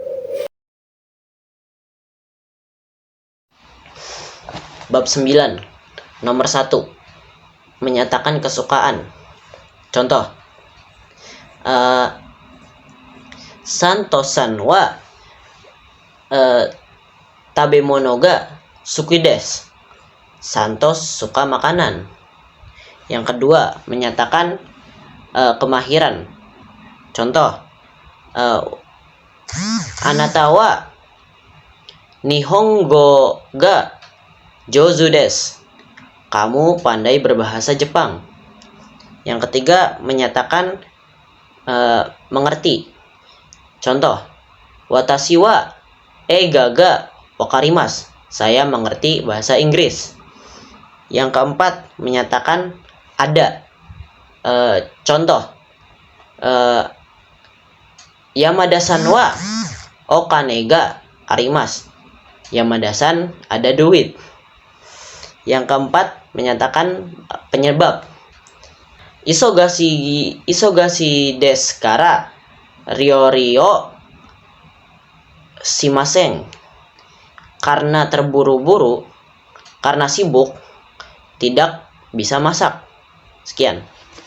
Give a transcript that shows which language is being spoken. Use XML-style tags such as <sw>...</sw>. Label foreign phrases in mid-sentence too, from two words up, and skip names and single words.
<id>Bab 9. Nomor 1. Menyatakan kesukaan. Contoh,</id> <ja>サントさんは食べ物が好きです.</ja> <id>Santos suka makanan. Yang kedua, menyatakan kemahiran. Contoh,</id> <ja>あなたは日本語が上手です.</ja> <id>Kamu pandai berbahasa Jepang. Yang ketiga, menyatakan mengerti. Contoh,</id> <ja>私は映画が分かります.</ja> <id>Saya mengerti bahasa Inggris. Yang keempat, menyatakan ada. Contoh,</id> <ja>山田さんはお金があります.</ja> <id>Yamada-san ada duit. Yang keempat, menyatakan penyebab.</id> <ja>忙しいですから りょうしません.</ja> <id>karena terburu-buru, karena sibuk, tidak bisa masak. Sekian.</id>